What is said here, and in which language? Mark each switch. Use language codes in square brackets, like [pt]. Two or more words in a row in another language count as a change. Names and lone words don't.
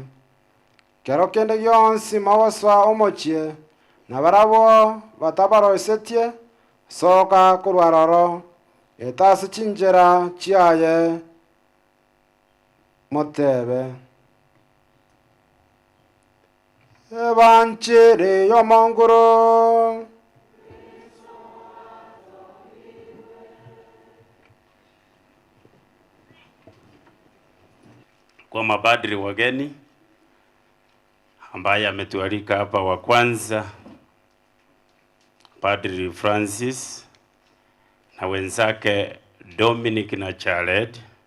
[guz] Kero kende gionsi mogoswa omochie na barabo batabaroisetie soka korwa roro etase chinjera chiaye motebe. Evanchiri yomongoro [sw] kwa mapadri wageni ambaye ametualika hapa, wa kwanza Padri Francis na wenzake Dominic na Charlotte,